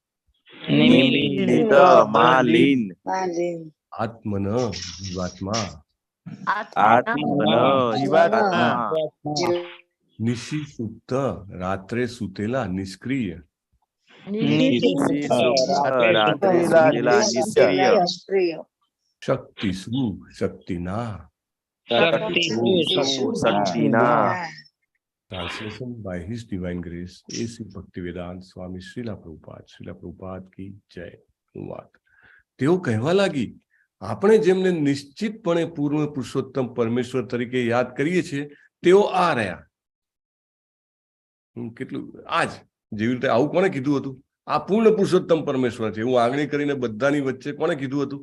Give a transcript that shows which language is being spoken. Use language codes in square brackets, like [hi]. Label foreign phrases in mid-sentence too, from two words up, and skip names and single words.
[gu] આત્મન જીવાત્મા નિશિસુપ્ત રાત્રે સુતેલા નિષ્ક્રિય શક્તિસુ શક્તિના. [en] Translation by His Divine Grace, A.C. Bhaktivedanta Swami Srila Prabhupada [hi] की जय. [gu] વાત તેઓ કહેવા લાગી, આપણે જેમને નિશ્ચિતપણે પૂર્ણ પુરુષોત્તમ પરમેશ્વર તરીકે યાદ કરીએ છીએ તેઓ આ રહ્યા. કેટલું આજ જેવી રીતે આવું કોને કીધું હતું? આ પૂર્ણ પુરુષોત્તમ પરમેશ્વર છે એવું આંગળી કરીને બધાની વચ્ચે કોને કીધું હતું?